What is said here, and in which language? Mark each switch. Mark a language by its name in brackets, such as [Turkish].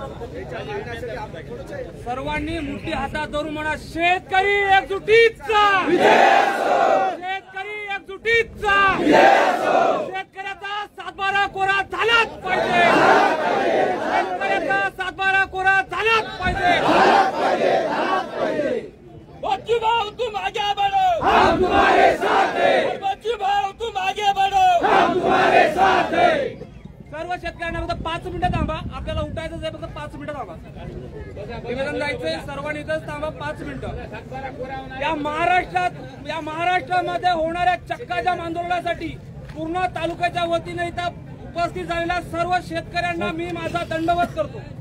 [Marathi] सर्वांनी मुठी हातात धरून म्हणा, शेतकरी एकजुटीचा, शेतकरी एकजुटीचा, शेतकऱ्याचा 7/12 कोरा झालाच पाहिजे, शेतकऱ्याचा 7/12 कोरा झालाच पाहिजे. [Hindi] बच्चू भाऊ तुम आगे बढ़ो, हम तुम्हारे साथ हैं. बच्चू भाऊ तुम आगे बढ़ो, हम तुम्हारे साथ हैं. [Marathi] सर्व शेतकऱ्यांना फक्त 5 मिनिटं थांबा. आपल्याला उठायचं आहे, फक्त 5 मिनिटं थांबा. निवेदन द्यायचंय, सर्वांनी इथंच थांबा 5 मिनिटं. या महाराष्ट्रामध्ये होणाऱ्या चक्का जाम आंदोलनासाठी पूर्ण तालुक्याच्या वतीने इथं उपस्थित झालेल्या सर्व शेतकऱ्यांना मी माझा दंडवत करतो.